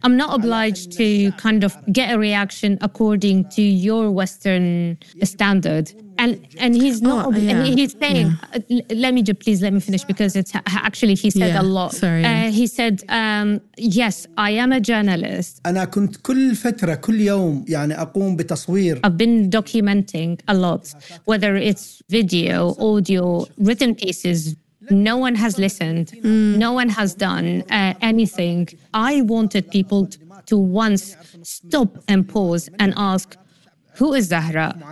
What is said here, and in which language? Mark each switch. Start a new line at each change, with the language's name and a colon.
English: I'm not obliged to kind of get a reaction according to your Western standard. And he's not, yeah. He's saying, yeah. Let me just, please let me finish because it's actually, he said a lot. Sorry. He said, yes, I am a journalist.
Arabic: أنا كنت كل فترة, كل يوم يعني أقوم بتصوير.
English: I've been documenting a lot, whether it's video, audio, written pieces. No one has listened. No one has done anything. I wanted people to once stop and pause and ask, who is Zahra?